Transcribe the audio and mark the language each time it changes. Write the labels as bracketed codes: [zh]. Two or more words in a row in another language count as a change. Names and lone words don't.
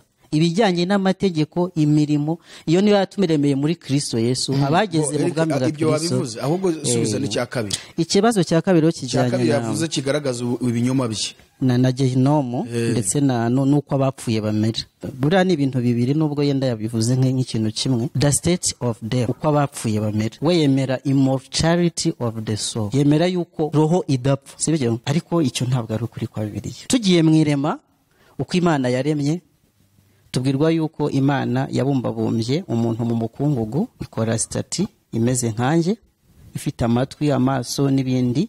[rw] Ibijyanye n'amategeko, imirimo, iyo niyo yatumiremeye muri Kristo Yesu, abageze mu bwami bwa Kristo. Wabivuze ahubwo subiza n'icya kabiri. Ikibazo cya kabiri kijyanye na yavuze kigaragaza ibinyoma bye na gehinomu ndetse nuko abapfuye bamera. Buriya ni ibintu bibiri, nubwo yenda yabivuze nk'ikintu kimwe. [en] The state of death, [rw] uko abapfuye bamera. We yemera [en] immortality of the soul, [rw] yemera yuko roho idapfa, sibyo? Ariko icyo ntabwo ari ukuri kwa Bibiliya. Tugiye mu irema, uko Imana yaremye, tubwirwa yuko Imana yabumbabumbye umuntu mu mukungugu, ikora stati imeze nkanjye, ifite amatwi, amaso n'ibindi.